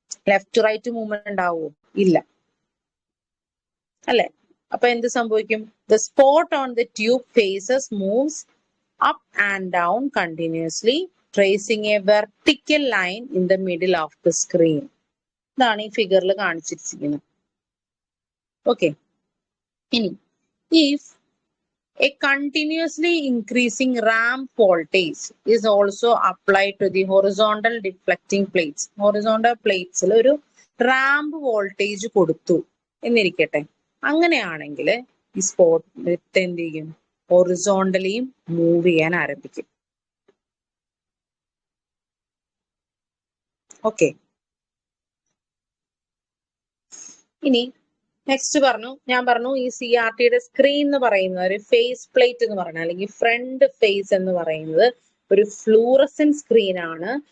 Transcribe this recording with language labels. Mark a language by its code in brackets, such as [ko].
[ml] Left right movement ഉണ്ടാവൂ? ഇല്ല, അല്ലെ? അപ്പൊ എന്ത് സംഭവിക്കും? [en] The spot on the tube faces moves up and down continuously tracing a vertical line in the middle of the screen. [ml] ഇതാണ് ഈ ഫിഗറിൽ കാണിച്ചിരിക്കുന്നത്. ഓക്കെ, ഇനി [en] if a continuously increasing ramp voltage is also applied to the horizontal deflecting plates. [ml] Horizontal plates ഒരു ramp voltage കൊടുത്തു എന്നിരിക്കട്ടെ. അങ്ങനെയാണെങ്കിൽ ഈ സ്പോട്ട് എന്ത് ചെയ്യും? ഹൊറിസോണ്ടലിയും മൂവ് ചെയ്യാൻ ആരംഭിക്കും. ഓക്കെ, ഇനി നെക്സ്റ്റ് ഞാൻ പറഞ്ഞു ഈ CRTയുടെ സ്ക്രീൻ എന്ന് പറയുന്നത് ഒരു ഫേസ് പ്ലേറ്റ് എന്ന് പറയുന്നത്, അല്ലെങ്കിൽ ഫ്രണ്ട് ഫേസ് എന്ന് പറയുന്നത് ഒരു ഫ്ലൂറസെന്റ് സ്ക്രീൻ ആണ്.